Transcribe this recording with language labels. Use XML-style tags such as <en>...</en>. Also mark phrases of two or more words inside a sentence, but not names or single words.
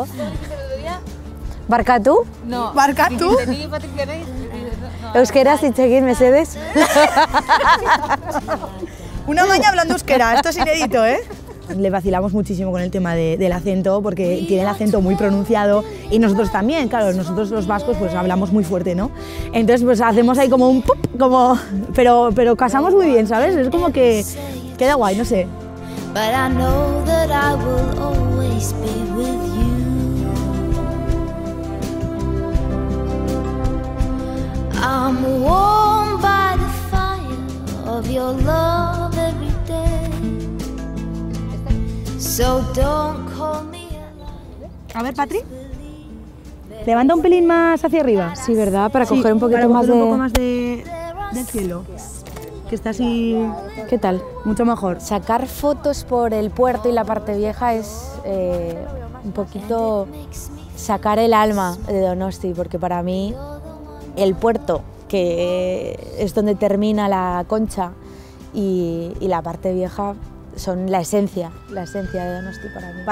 <eu>¿Barkatu?</eu> <es>No.</es> <eu>¿Barkatu? Euskeraz hitz egin mesedez.</eu> <es>Una maña hablando euskera, esto es inédito, ¿eh? Le vacilamos muchísimo con el tema del acento, porque tiene el acento muy pronunciado y nosotros también, claro, nosotros los vascos pues hablamos muy fuerte, ¿no? Entonces pues hacemos ahí como un pup, pero casamos muy bien, ¿sabes? Es como que queda guay, no sé.</es> <en>But I know that I will always be with you. I'm warmed by the fire of your love every day. So don't call me</en> <es>A ver, Patri. Levanta un pelín más hacia arriba. Sí, ¿verdad? Para coger un para poquito más coger de... un poco más del cielo. Que está así ¿Qué tal? mucho mejor. Sacar fotos por el puerto y la parte vieja es un poquito sacar el alma de Donosti, porque para mí el puerto, que es donde termina la Concha, y la parte vieja son la esencia de Donosti para mí.</es>